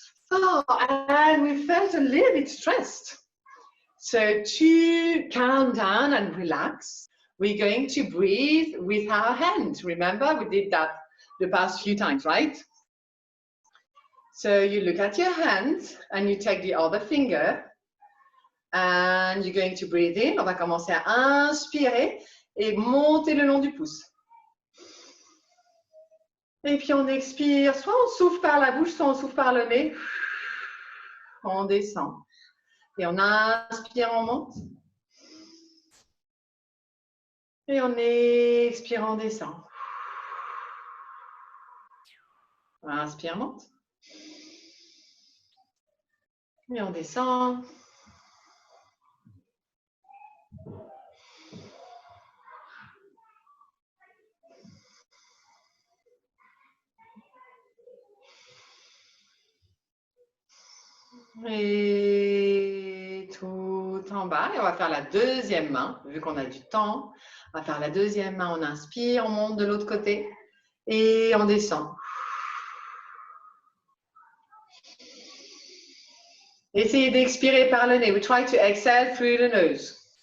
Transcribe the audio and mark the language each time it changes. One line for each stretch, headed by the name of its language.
English: Oh, and we felt a little bit stressed. So to calm down and relax, we're going to breathe with our hands. Remember, we did that the past few times, right? So you look at your hand and you take the other finger and you're going to breathe in.
French: On va commencer à inspirer et monter le long du pouce. Et puis on expire, soit on souffle par la bouche, soit on souffle par le nez. On descend. Et on inspire, on monte. Et on expire, on descend. Inspire, monte. Et on descend. Et tout en bas. Et on va faire la deuxième main, vu qu'on a du temps. On va faire la deuxième main. On inspire, on monte de l'autre côté. Et on descend. Essayez d'expirer par le nez.
English: We try to exhale through the nose.